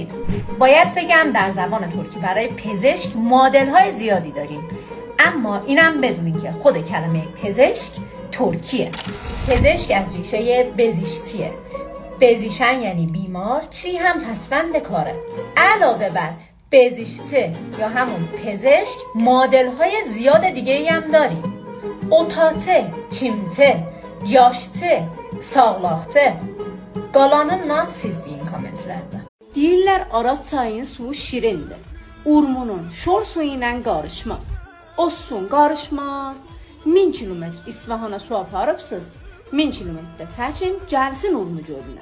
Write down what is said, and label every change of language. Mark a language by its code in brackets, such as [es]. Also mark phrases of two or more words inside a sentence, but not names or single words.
[fa] باید بگم در زبان ترکی برای پزشک معادل های زیادی داریم، اما اینم بدونین که خود کلمه پزشک ترکیه. پزشک از ریشه بزیشتیه. بزیشن یعنی بیمار، چی هم پسوند کاره. علاوه بر بزیشته یا همون پزشک معادل های زیاد دیگه هم داریم. اوتاته، [az] çimte, yaştı, sağlaktı. Qalanınla siz deyin kommentlərdə. Deyirlər Araz çayının suyu şirindir. Urmunun şor suyu ilə qarışmaz. O su qarışmaz. 1000 kilometr İsfahana su aparıbsınız. 1000 kilometrdə çəkin, gəlsin Urmu gölünə.